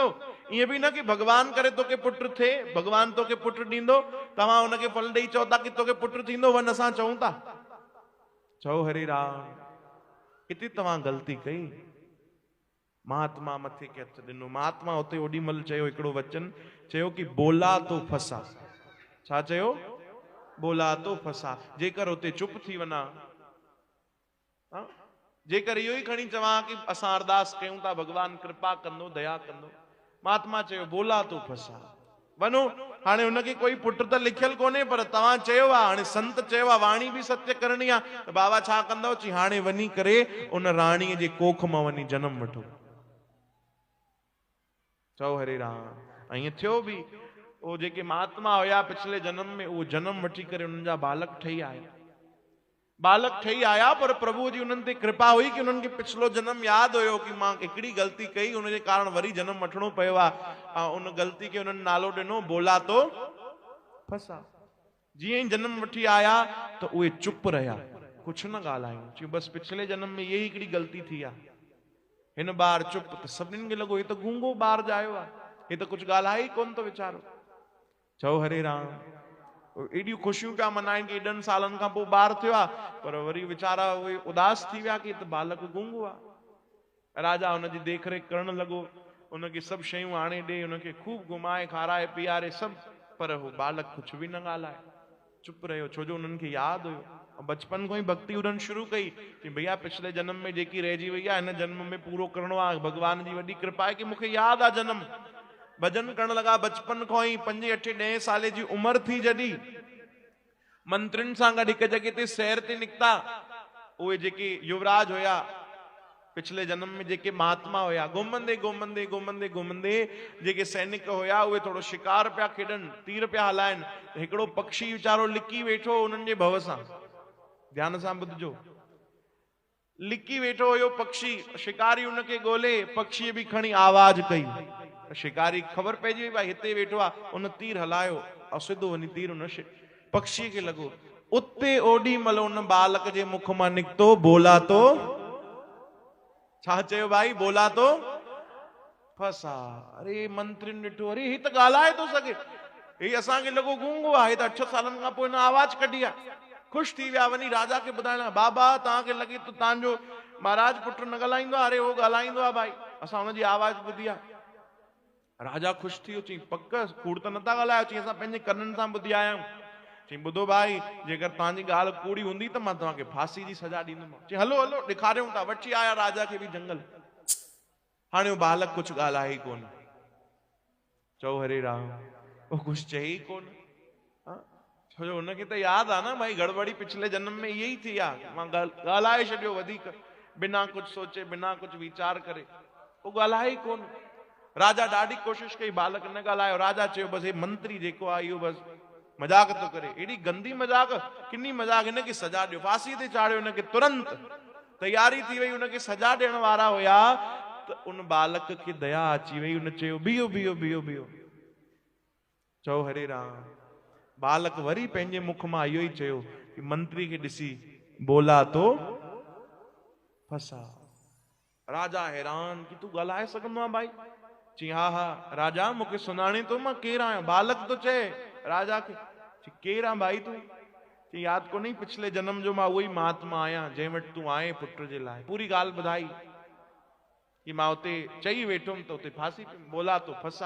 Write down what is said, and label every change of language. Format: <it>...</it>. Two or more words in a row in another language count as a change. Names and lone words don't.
<sd>ईअं बि न कि भगवान करे तोखे पुट थे, भगवान तोखे पुट ॾींदो, तव्हां हुनखे फल ॾेई चओ था कि तोखे पुट थींदो, वन असां चऊं था। चओ हरे राम, हिते तव्हां ग़लती कई। महात्मा मथे के हथ ॾिनो। महात्मा हुते ओॾी महिल चयो हिकिड़ो वचन, चयो कि</sd> <hi>बोला तो फसा।</hi> <sd>छा चयो?</sd> <hi>बोला तो फसा।</hi> <sd>जेकर हुते चुप थी वञा, जेकर इहो ई खणी चवां कि असां अरदास कयूं था भगवान कृपा कंदो, दया कंदो, महात्मा चयो</sd> <hi>बोला तो फसा,</hi> <sd>वञो। हाणे हुनखे कोई पुट त लिखियल कोन्हे, पर तव्हां चयो आहे, हाणे संत चयो आहे, वाणी बि सत्य करणी आहे, त बाबा छा कंदव? चई हाणे वञी करे उन राणीअ जे कोख मां वञी जन्म वठो। चओ हरे राम। ऐं ईअं थियो बि। वो जेके महात्मा हुया पिछले जन्म में, वो जन्म वठी करे उन्हनि जा बालक ठही आया, बालक ठही आया, पर प्रभु जी उन्हनि ते कृपा हुई कि उन्हनि खे पिछलो जन्म यादि हुयो कि मां हिकिड़ी ग़लती कई, उनजे कारण वरी जन्म वठणो पियो आहे। उन ग़लती खे उन्हनि नालो ॾिनो</sd> <hi>बोला तो फसा।</hi> <sd>जीअं ई जन्म वठी आया त उहे चुप रहिया, कुझु न ॻाल्हायूं। चयो बसि पिछले जन्म में इहे हिकिड़ी ग़लती थी आहे, हिन बार चुप। त सभिनीनि खे लॻो हे त गूंगो ॿार ॼायो आहे, हे त कुझु ॻाल्हाए ई कोन थो वीचारो। चओ हरे राम। एॾियूं ख़ुशियूं पिया मनाइनि कि एॾनि सालनि खां पोइ ॿार थियो आहे, पर वरी वीचारा उहे उदास थी विया कि त बालक गूंगो आहे। राजा हुनजी देखरेख करण लॻो, हुनखे सभु शयूं आणे ॾे, हुनखे खूब घुमाए खाराए पीआरे सभु, पर हू बालक कुझु बि न ॻाल्हाए, चुप रहियो। छो जो उन्हनि खे यादि हुयो, बचपन खां ई भक्ति उन्हनि शुरू कई कि भैया पिछले जन्म में जेकी रहिजी वई आहे, हिन जन्म में पूरो करिणो आहे। भगवान जी वॾी कृपा आहे कि मूंखे यादि आहे जन्म। भजन करण लगा बचपन खां ई, 5-8-10 साल जी उम्र थी जॾहिं मंत्रियुनि सां गॾु हिकु जॻह ते सैर ते निकिता। उहे जेके युवराज हुया पिछले जन्म में, जेके महात्मा हुया, घुमंदे घुमंदे घुमंदे घुमंदे जेके सैनिक हुया उहे थोरो शिकार पिया खेॾनि, तीर पिया हलाइनि, हिकिड़ो पक्षी वीचारो लिकी वेठो उन्हनि जे भव सां। ध्यान सां ॿुधजो, लिकी वेठो हुयो पक्षी, शिकारी उनखे ॻोल्हे, पक्षीअ बि खणी आवाज कई, शिकारी ख़बर पइजी वई भाई हिते वेठो आहे, उन तीर हलायो ऐं सिधो वञी तीर उन पक्षीअ खे लॻो। उते ओॾी महिल उन बालक जे मुख मां निकितो</sd> <hi>बोला तो,</hi> <sd>छा चयो भाई?</sd> <hi>बोला तो फसा।</hi> <sd>अरे मंत्रियुनि ॾिठो, अरे ही त ॻाल्हाए थो सघे। हे असांखे लॻो गूंगो आहे त 8 सालनि खां पोइ हिन आवाज़ कढी आहे। ख़ुशि थी विया, वञी राजा खे ॿुधाइण, बाबा तव्हांखे लॻे थो तव्हांजो महाराज पुट न ॻाल्हाईंदो आहे, अरे उहो ॻाल्हाईंदो आहे भाई, असां हुनजी आवाज़ ॿुधी आहे। राजा ख़ुशि थी वियो, चई पक कूड़ त नथा ॻाल्हायो, चई असां पंहिंजे कननि सां ॿुधी आया आहियूं। चई ॿुधो भाई, जेकर तव्हांजी ॻाल्हि कूड़ी हूंदी त मां तव्हांखे फांसी जी सजा ॾींदुमि। चई हलो हलो ॾेखारियूं था। वठी आया राजा खे बि जंगल। हाणे उहो बालक कुझु ॻाल्हाए ई कोन। चओ हरे राम, वो कुछ चई कोन। छो जो हुनखे त याद आहे न भाई गड़बड़ी पिछले जन्म में यही थी आहे, मां ॻाल्हाए छॾियो वधीक,</sd> <hi>बिना कुछ सोचे बिना कुछ विचार</hi> <sd>करे, वो ॻाल्हाए ई कोन। राजा ॾाढी कोशिश कई, बालक न ॻाल्हायो। राजा चयो बस हे मंत्री जेको आहे इहो बस मजाक तो करे, एडी गंदी मजाक, किन्नी मजाक, इनखे सजा ॾियो, फांसी ते चाढ़ियो इनखे तुरंत। तैयारी थी वई, उनखे सजा ॾियण वारा हुया त उन बालक खे दया अची वई। उन चयो बीहो बीहो बीहो बीहो। चओ हरे राम। बालक वरी पंहिंजे मुख मां इहो ई चयो कि मंत्री खे ॾिसी</sd> <hi>बोला तो फसा।</hi> <sd>राजा हैरान कि तू ॻाल्हाए सघंदो आहे भाई? चई हा हा राजा, मूंखे सुञाणे तो मां केरु आहियां? बालक तो चए राजा खे, केरु आहे भाई तू? चई यादि कोन्हे पिछले जन्म जो मां उहो ई महात्मा आहियां जंहिं वटि तूं आए पुट जे लाइ। पूरी ॻाल्हि ॿुधाई कि मां उते चई वेठुमि त उते फांसी</sd> <hi>बोला तो फसा।</hi>